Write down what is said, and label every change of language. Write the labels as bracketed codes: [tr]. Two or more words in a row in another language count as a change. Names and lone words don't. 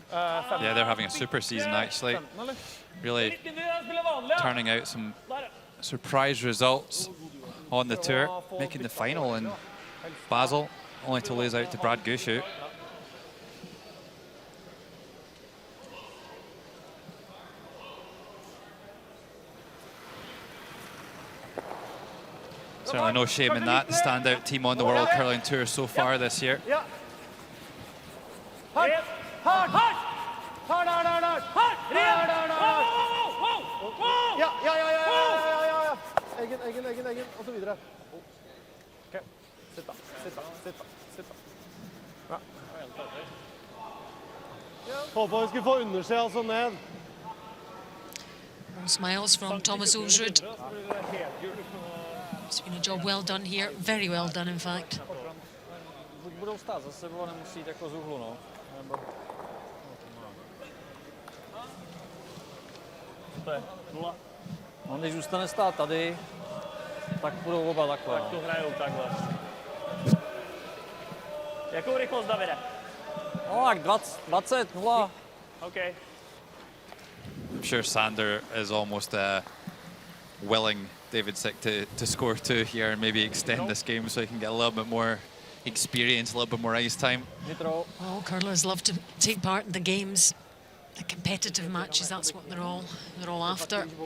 [en] Yeah, they're having a super season actually. Really turning out some surprise results on the tour, making the final in Basel, only to lose out to Brad Gushu. Certainly no shame in that, the standout team on the World Curling Tour so far this year. [no] Eggen, og så videre. Ok, sitt da. Ja. Håper vi skulle få undersida altså ned. [en] All smiles from Thomas Ulsrud. It's been a job well done here, very well done in fact. [cs] Budou stát za sebou, nemusí jít jako z úhlu, no. To je 0. On když zůstane stát tady, tak budou oba takhle. Tak to hrajou takhle. Jakou rychlost, Davide? No, tak 20, 0. [en] Okay. I'm sure Sander is almost willing David Sick to score 2 here and maybe extend this game so he can get a little bit more experience, a little bit more ice time. All curlers love to take part in the games, the competitive matches, that's what they're all after.